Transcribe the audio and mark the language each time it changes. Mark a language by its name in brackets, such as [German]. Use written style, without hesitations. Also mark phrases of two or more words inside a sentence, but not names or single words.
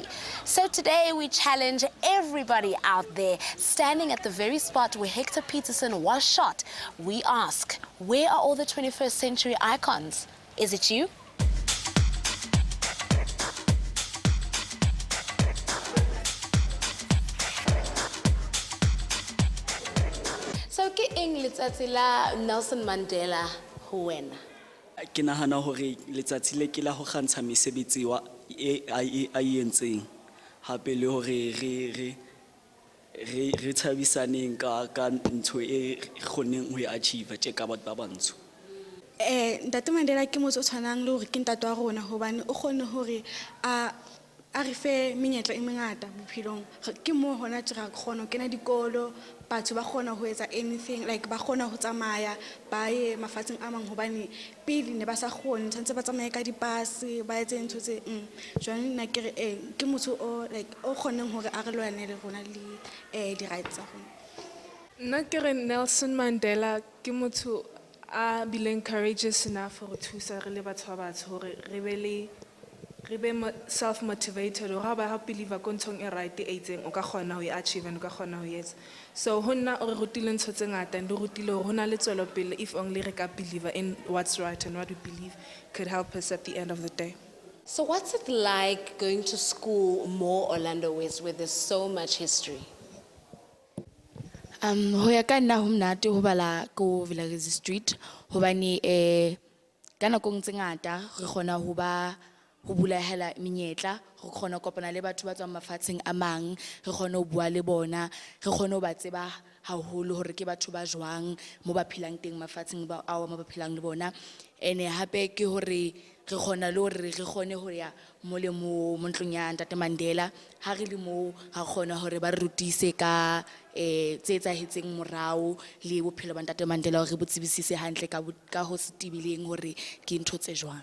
[English] So today we challenge everybody out there standing at the very spot where Hector Peterson was shot. We ask, where are all the 21st century icons? Is it you? [Southern Sotho] So ke eng letsatsi la Nelson Mandela ho wena? Ke nahana hore letsatsi le ke la ho kgantsha mesebetsi wa a entseng hape le hore re thabisaneng ka ntho e kgoneng ho achieve tje ka batho ba bantsho. Ntate Mandela ke motho o tshwanang le hore ke ntate wa rona hobane o kgonne hore a re fe menyetla e mengata bophelong. Ke mo hona tjera kgona ho kena dikolo, batho ba kgona ho etsa [English] anything, like [Southern Sotho] ba kgona ho tsamaya ba ye mafatsheng a mang hobane pele ne ba sa kgone tshwantse ba tsamaye ka dipase ba etse ntho tse jwale nna ke re ke motho o like o kgoneng hore a re lwanele rona le di rights tsa rona. Nna ke re Nelson Mandela ke motho a bileng [English] courageous enough [Southern Sotho] hore thusa re le batho ba batsho hore re be self-motivated or ba believe ko ntshong e right e itseng o ka kgona ho [English] achieve and [Southern Sotho] o ka kgona ho etsa. So ho nna o re rutile ntho tse ngata and o rutile hore ho na le tswelopele [English] if only [Southern Sotho] re ka [English] believe in what's right and what we believe could help us at the end of the day. So what's it like going to school more Orlando West where there's so much history? [Southern Sotho] Ho ya ka nna ho mnate ho bala ko Village Street hobane ka nakong tse ngata re kgona ho ba ho bulahela menyetla re kgona kopana le batho ba tswang mafatsheng a mang re kgona ho bua le bona re kgona ho ba tseba haholo hore ke batho ba jwang mo ba phelang teng mafatsheng ba ao mo ba phelang le bona ene hape ke hore re kgona le hore re kgone ho ya mo le mo ntlong ya Ntate Mandela ha re le mo ha kgona hore ba re rutise ka tse etsahetseng morao le bophelo ba Ntate Mandela hore re botsebisise hantle ka ho se tibileng hore ke ntho tse jwang.